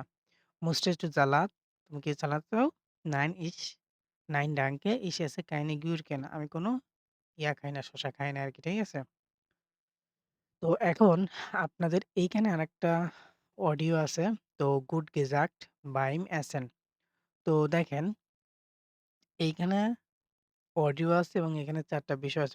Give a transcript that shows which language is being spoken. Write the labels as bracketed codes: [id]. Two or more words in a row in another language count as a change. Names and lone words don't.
[de] Möchtest du Salat? [bn] তুমি কি সালাদ চাও? [de] Nein, nein danke, ich esse keine Gurken। [bn] আমি কোনো ইয়া খাই না, শসা খাই না আরকি, ঠিক আছে? তো এখন আপনাদের এইখানে আরেকটা অডিও আছে। তো [de] Gut gesagt beim Essen. [bn] তো দেখেন এইখানে অডিও আছে এবং এখানে ৪ টা বিষয় আছে।